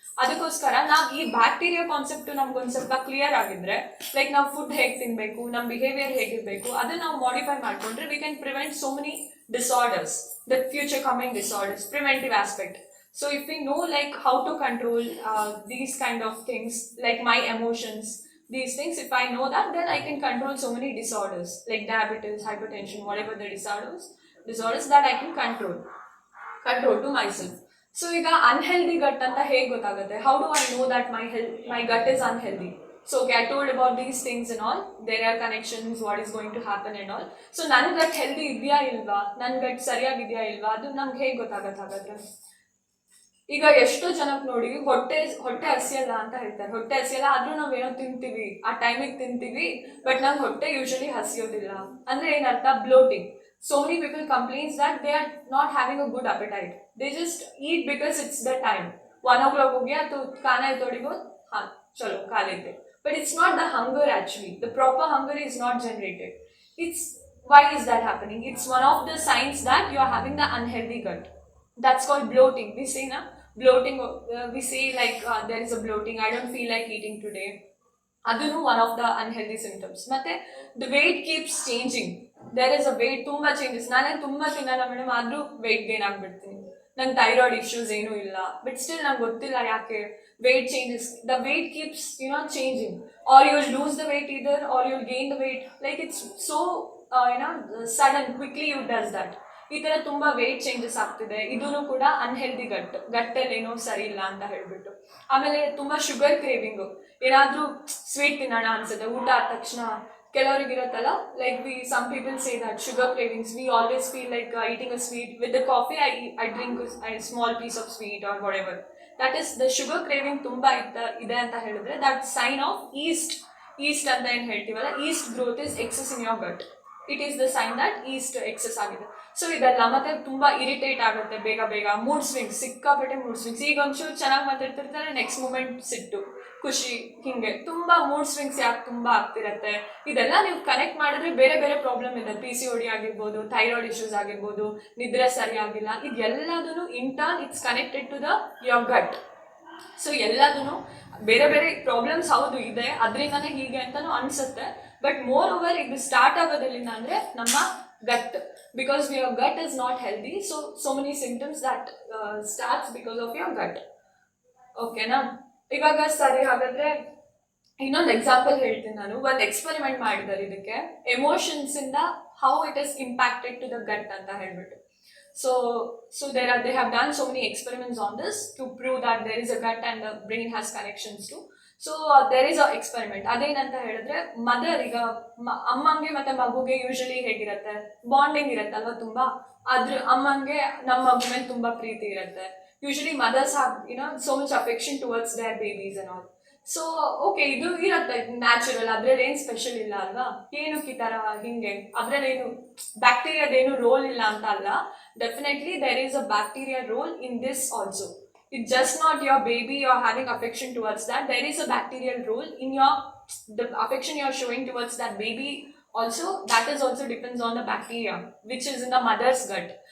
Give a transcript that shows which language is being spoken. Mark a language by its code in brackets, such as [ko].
[kn] ಅದಕ್ಕೋಸ್ಕರ ನಾವು ಈ ಬ್ಯಾಕ್ಟೀರಿಯಾ ಕಾನ್ಸೆಪ್ಟ್ ನಮ್ಗೊಂದು ಸ್ವಲ್ಪ ಕ್ಲಿಯರ್ ಆಗಿದ್ರೆ, ಲೈಕ್ ನಾವು ಫುಡ್ ಹೇಗೆ ತಿನ್ಬೇಕು, ನಮ್ಮ ಬಿಹೇವಿಯರ್ ಹೇಗಿರ್ಬೇಕು, ಅದನ್ನ ನಾವು ಮಾಡಿಫೈ ಮಾಡ್ಕೊಂಡ್ರೆ [en] We can prevent so many disorders, the future coming disorders, preventive aspect. So if we know like how to control these kind of things, like my emotions, these things, if I know that, then I can control so many disorders like diabetes, hypertension, whatever the disorders that I can control to myself. [kn] So ಈಗ unhealthy gut ಅಂತ ಹೇಗೆ ಗೊತ್ತಾಗುತ್ತೆ? [en] How do I know that my gut is unhealthy? So okay, I told about these things and all, there are connections, what is going to happen and all. [kn] So ನನ್ನ ಗಟ್ healthy ಇದೆಯಾ ಇಲ್ವಾ, ನನ್ನ ಗಟ್ ಸರಿಯಾಗಿದೆಯಾ ಇಲ್ವಾ, ಅದು ನಮ್ಗೆ ಹೇಗೆ ಗೊತ್ತಾಗತ್ತೆ ಹಾಗಾದ್ರೆ? ಈಗ ಎಷ್ಟೋ ಜನಕ್ಕೆ ನೋಡಿ ಹೊಟ್ಟೆ ಹಸಿಯಲ್ಲ ಅಂತ ಹೇಳ್ತಾರೆ, ಹೊಟ್ಟೆ ಹಸಿಯಲ್ಲ ಆದ್ರೂ ನಾವೇನೋ ತಿಂತೀವಿ, ಆ ಟೈಮಿಗೆ ತಿಂತೀವಿ, ಬಟ್ ನಂಗೆ ಹೊಟ್ಟೆ ಯೂಶಲಿ ಹಸಿಯೋದಿಲ್ಲ ಅಂದ್ರೆ ಏನರ್ಥ? [en] Bloating. So many people complains that they are not having a good appetite. They just eat because it's the time. [hi] 1 o'clock हो गया तो खाना है थोड़ी बहुत, हाँ चलो खा लेते. [en] But it's not the hunger actually. The proper hunger is not generated. Why is that happening? It's one of the signs that you are having the unhealthy gut. That's called bloating. We say na bloating. We say like there is a bloating. I don't feel like eating today. [kn] Adunu [en] one of the unhealthy symptoms. [kn] Matte [en] the weight keeps changing. There is a weight ತುಂಬಾ changes. [kn] ನಾನೇ ತುಂಬಾ ತಿನ್ನಲ್ಲ madam, ಆದ್ರೂ weight gain ಆಗ್ಬಿಡ್ತೀನಿ. ನಂಗೆ thyroid issues ಏನೂ ಇಲ್ಲ, but still ನಂಗೆ ಗೊತ್ತಿಲ್ಲ ಯಾಕೆ weight changes. [en] The weight keeps changing, or you'll lose the weight either, or you'll gain the weight. Like it's so sudden, quickly you does that. [kn] ಈ ತರ ತುಂಬಾ wait changes ಆಗ್ತಿದೆ, ಇದೂ ಕೂಡ ಅನ್ಹೆಲ್ದಿ ಗಟ್ಟಲ್ಲಿ ಏನೋ ಸರಿ ಇಲ್ಲ ಅಂತ ಹೇಳ್ಬಿಟ್ಟು. ಆಮೇಲೆ ತುಂಬಾ ಶುಗರ್ ಕ್ರೇವಿಂಗು, ಏನಾದ್ರೂ ಸ್ವೀಟ್ ತಿನ್ನೋಣ ಅನ್ಸುತ್ತೆ ಊಟ ಆದ ತಕ್ಷಣ. ಕೆಲವರಿಗೆ ಇರುತ್ತಲ್ಲ, [en] Like some people say that sugar cravings, we always feel like eating a sweet with the coffee. I drink a small piece of sweet or whatever. That is the sugar craving [kn] ತುಂಬಾ ಇದೆ ಅಂತ ಹೇಳಿದ್ರೆ [en] that sign of yeast [kn] ಅಂತ ಏನು ಹೇಳ್ತೀವಲ್ಲ, [en] yeast growth is excess in your gut. It is the sign that yeast excess [kn] ಆಗಿದೆ. So ಇದೆಲ್ಲ ಮತ್ತೆ ತುಂಬಾ ಇರಿಟೇಟ್ ಆಗುತ್ತೆ ಬೇಗ, ಮೂಡ್ ಸ್ವಿಂಗ್ಸ್, ಸಿಕ್ಕಾಪಟ್ಟೆ ಮೂಡ್ ಸ್ವಿಂಗ್ಸ್. ಈಗ ಒಂಚೂರು ಚೆನ್ನಾಗಿ ಮಾತಾಡ್ತಿರ್ತಾರೆ, ನೆಕ್ಸ್ಟ್ ಮೂಮೆಂಟ್ ಸಿಟ್ಟು, ಖುಷಿ, ಹಿಂಗೆ ತುಂಬಾ ಮೂಡ್ ಸ್ವಿಂಗ್ಸ್ ಯಾಕೆ ತುಂಬಾ ಆಗ್ತಿರತ್ತೆ? ಇದೆಲ್ಲ ನೀವು ಕನೆಕ್ಟ್ ಮಾಡಿದ್ರೆ ಬೇರೆ ಬೇರೆ ಪ್ರಾಬ್ಲಮ್ ಇದೆ. PCOD ಆಗಿರ್ಬೋದು, ಥೈರಾಯ್ಡ್ ಇಶ್ಯೂಸ್ ಆಗಿರ್ಬೋದು, ನಿದ್ರೆ ಸರಿಯಾಗಿಲ್ಲ, ಇದೆಲ್ಲದೂ intern [en] It's connected to your gut. [kn] So ಎಲ್ಲದೂ ಬೇರೆ ಬೇರೆ ಪ್ರಾಬ್ಲಮ್ಸ್ ಹೌದು ಇದೆ, ಅದರಿಂದಾನೇ ಹೀಗೆ ಅಂತಾನು ಅನ್ಸುತ್ತೆ. ಬಟ್ ಮೋರ್ ಓವರ್ ಇದು ಸ್ಟಾರ್ಟ್ ಆಗೋದ್ರಿಂದ ಅಂದ್ರೆ ನಮ್ಮ gut, [en] because your gut is not healthy, so many symptoms that starts because of your gut. [kn] Okay na? ಇವಾಗ ಸರಿ, ಹಾಗಾದ್ರೆ ಇನ್ನೊಂದು ಎಕ್ಸಾಂಪಲ್ ಹೇಳ್ತೀನಿ ನಾನು. ಒಂದು ಎಕ್ಸ್ಪೆರಿಮೆಂಟ್ ಮಾಡಿದ್ದಾರೆ ಇದಕ್ಕೆ, ಎಮೋಷನ್ಸ್ ಇಂದ [en] how it is impacted to the gut [kn] ಅಂತ ಹೇಳ್ಬಿಟ್ಟು. [en] So they have done so many experiments on this to prove that there is a gut and the brain has connections too. So there is a experiment. [kn] ಅದೇನಂತ ಹೇಳಿದ್ರೆ, mother ಈಗ ಅಮ್ಮಂಗೆ ಮತ್ತೆ ಮಗುಗೆ usually ಹೇಗಿರತ್ತೆ, bonding ಇರತ್ತಲ್ವ ತುಂಬಾ. ಅಮ್ಮಂಗೆ ನಮ್ಮ ಮಗು ಮೇಲೆ ತುಂಬಾ ಪ್ರೀತಿ ಇರುತ್ತೆ. [en] Usually mothers have so much affection towards their babies and all. [kn] So okay, ಇದು ಇರತ್ತೆ ನ್ಯಾಚುರಲ್, ಅದ್ರಲ್ಲಿ ಏನು ಸ್ಪೆಷಲ್ ಇಲ್ಲ ಅಲ್ವಾ. ಏನಕ್ಕೆ ಈ ತರ ಹಿಂಗೆ, ಅದ್ರಲ್ಲೇನು ಬ್ಯಾಕ್ಟೀರಿಯಾದೇನು ರೋಲ್ ಇಲ್ಲ ಅಂತ ಅಲ್ಲ. [en] Definitely there is a bacteria role in this also. It's just not your baby you're having affection towards that. There is a bacterial role in the affection you're showing towards that baby also. That is also depends on the bacteria which is in the mother's gut.